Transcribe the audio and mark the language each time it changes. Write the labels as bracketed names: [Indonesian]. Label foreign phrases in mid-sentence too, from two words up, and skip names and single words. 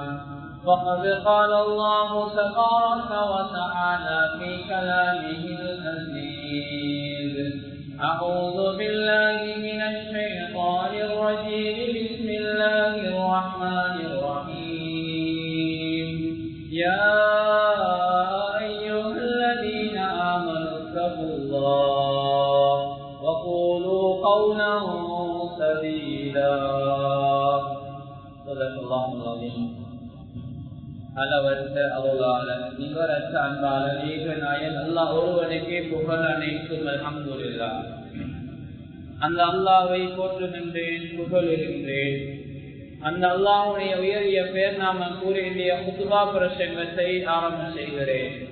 [Arabic] فقد قال الله تبارك وتعالى في كلامه العزيز أعوذ بالله من الشيطان الرجيم بسم الله الرحمن الرحيم يا أيها الذين آمنوا اتقوا الله وقولوا قولا سديدا صدق الله العظيم [Tamil] அளவற்ற அருளாளன் நிகரற்ற அன்பாளன் ஏகநாயன் அல்லாஹ் ஒருவனுக்கே புகழ் அனைத்தும் அல்ஹம்துலில்லாஹ். அந்த அல்லாஹ்வை போற்றுகின்றேன், புகழுகின்றேன். அந்த அல்லாஹ்வுடைய உயரிய பேர் நாம கூறிய குத்பா பிரசங்கத்தை ஆரம்பம் செய்கிறேன்.